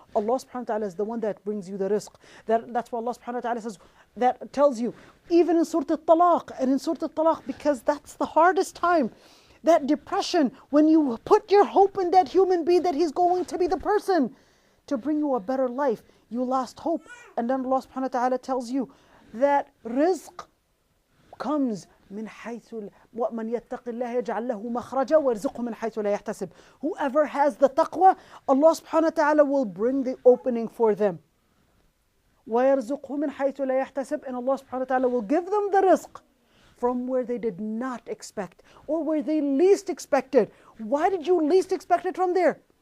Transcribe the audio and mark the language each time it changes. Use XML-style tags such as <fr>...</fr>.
<en>Allah subhanahu wa ta'ala is the one that brings you the rizq. That's why Allah subhanahu wa ta'ala says, that tells you, even in Surah Al-Talaq, and in Surah Al-Talaq, because that's the hardest time. That depression, when you put your hope in that human being, that he's going to be the person to bring you a better life, you lost hope. And then Allah subhanahu wa ta'ala tells you that rizq comes</en> <ar>من حيث وَمَنْ يَتَّقِ اللَّهَ يَجْعَلْ لَهُ مَخْرَجًا وَيَرْزُقْهُ مِنْ حَيْثُ لَا يَحْتَسِبُ.</ar> <en>Whoever has the taqwa, Allah subhanahu wa ta'ala will bring the opening for them.</en> <ar>وَيَرْزُقْهُ مِنْ حَيْثُ لَا يَحْتَسِبُ.</ar> <en>And Allah subhanahu wa ta'ala will give them the rizq from where they did not expect, or where they least expected. Why did you least expect it from there?</en>